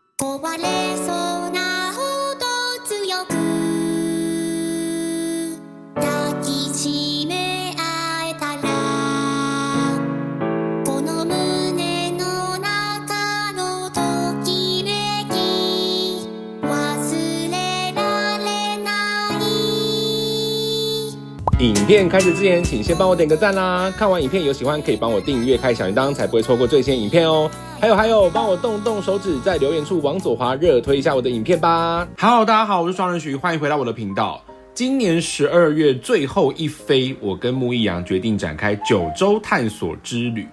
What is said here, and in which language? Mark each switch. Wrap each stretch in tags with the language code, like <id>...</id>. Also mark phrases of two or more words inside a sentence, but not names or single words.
<ja>壊れそうなほど強く抱きしめ合えたらこの胸の中のときめき忘れられない</ja> <zh>影片开始之前，请先帮我点个赞啦！看完影片有喜欢可以帮我订阅、开小铃铛，才不会错过最新影片哦。还有，帮我动动手指，在留言处往左滑，热推一下我的影片吧。Hello， 大家好，我是双人徐，欢迎回到我的频道。今年12月最后一飞，我跟木易阳决定展开9州探索之旅。</zh>